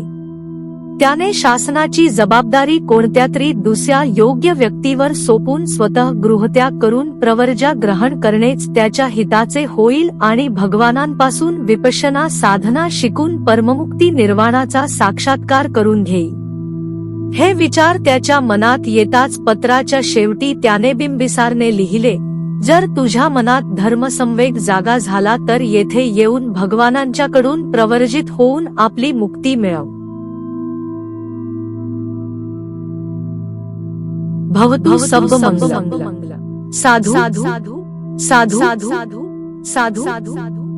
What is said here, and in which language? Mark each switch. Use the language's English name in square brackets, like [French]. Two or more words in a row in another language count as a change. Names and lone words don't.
[Marathi] त्याने शासनाची जबाबदारी कोणत्यातरी दुसऱ्या योग्य व्यक्तीवर सोपून स्वतः गृहत्याग करून प्रवर्जा ग्रहण करणेच त्याच्या हिताचे होईल आणि भगवानांपासून विपश्यना साधना शिकून परममुक्ती निर्वाणाचा साक्षात्कार करून घेईल. हे विचार त्याच्या मनात येताच पत्राच्या शेवटी त्याने बिंबिसारने लिहिले, जर तुझ्या मनात धर्मसंवेग जागा झाला तर येथे येऊन भगवानांच्याकडून प्रवर्जित होऊन आपली मुक्ती मिळव. [Pali] भवतु सर्वमंगलम्. साधु साधु साधु साधु साधु साधु.